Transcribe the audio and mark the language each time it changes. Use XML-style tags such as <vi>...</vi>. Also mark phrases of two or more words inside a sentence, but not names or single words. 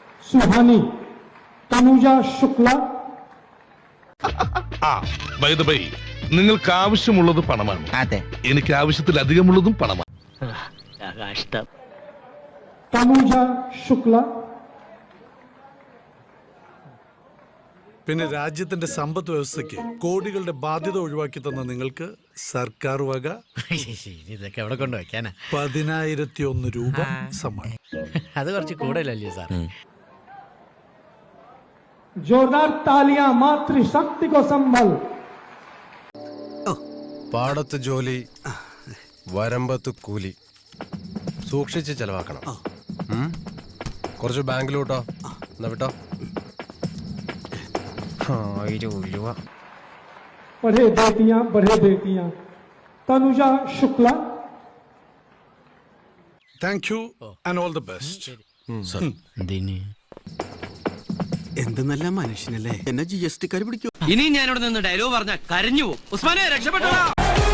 <hi>सुहानी, तनुजा शुक्ला।</hi> <en>by the by,</en> <ml>നിങ്ങൾക്ക് ആവശ്യമുള്ളത് പണമാണ്. അതെ, എനിക്ക് ആവശ്യത്തിലധികമുള്ളതും പണമാണ്.</ml> <hi>तनुजा शुक्ला।</hi> <ml>പിന്നെ രാജ്യത്തിന്റെ സമ്പദ് വ്യവസ്ഥയ്ക്ക് കോടികളുടെ ബാധ്യത ഒഴിവാക്കി തന്ന നിങ്ങൾക്ക് സർക്കാർ വക ഇതൊക്കെ എവിടെ കൊണ്ട് വെക്കാനാ 10,001 രൂപ സമ്മാനം. അത് കുറച്ച് കൂടുതലല്ലേ സാർ?</ml> <hi>जोरदार तालियां मातृशक्ति को संबल।</hi> <ml>പാടത്ത് ജോലി, വരമ്പത്ത് കൂലി, സൂക്ഷിച്ച് ചെലവാക്കണം. കുറച്ച് ബാങ്കിലോട്ടോ, എന്നാ വിട്ടോ. 1000 രൂപ.</ml> <hi>बढ़े बेटियां, तनुजा शुक्ला।</hi> <en>thank you and all the best.</en> <ml>എന്ത് നല്ല മനുഷ്യനല്ലേ, എന്നെ GST കാര് പിടിക്കൂ. ഇനി ഞാനിവിടെ നിന്ന് ഡയലോഗ് പറഞ്ഞ കരഞ്ഞു പോകും. ഉസ്മാനെ രക്ഷപ്പെട്ടോ.</ml>